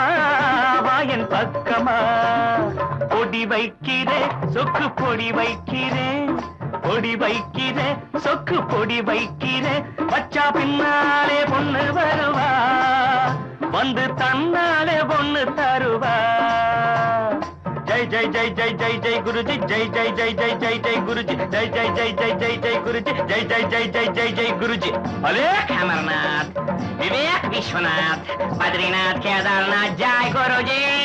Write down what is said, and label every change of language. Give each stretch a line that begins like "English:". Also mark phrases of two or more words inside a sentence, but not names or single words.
Tamil: வாயன் பக்கமா பொடி வைக்கிறே சொக்கு பொடி வைக்கிறே பொடி வைக்கிறே சொக்கு பொடி வைக்கிறே வச்சா பின்னாலே பொண்ணு வருவா வந்து தன்னாலே பொண்ணு தருவா
Hindi: जय जय जय जय जय जय गुरुजी जय जय जय जय जय जय गुरुजी जय जय जय जय जय जय गुरुजी जय जय जय जय जय जय गुरुजी अलेक अमरनाथ, विवेक विश्वनाथ, बद्रीनाथ केदारनाथ, जय गुरुजी।